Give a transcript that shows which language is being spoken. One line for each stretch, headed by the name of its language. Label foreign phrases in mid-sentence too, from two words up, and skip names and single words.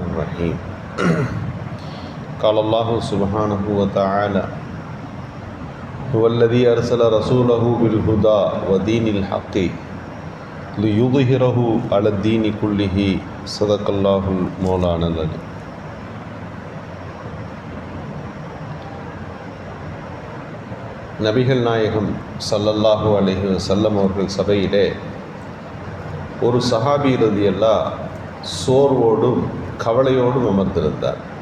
Arabic: الرحيم قال الله سبحانه وتعالى هو الذي أرسل رسوله بالهدى ودين الحق ليظهره على الدين كله صدق الله المولانا العليم.
Tamil: நபிகள் நாயகம்
Arabic: صلى الله عليه وسلم
Tamil: அவர்கள் சபையிலே ஒரு சஹாபி ரலியல்லாஹு சோர்வோடும் கவலையோடும் அமர்ந்திருந்தார்.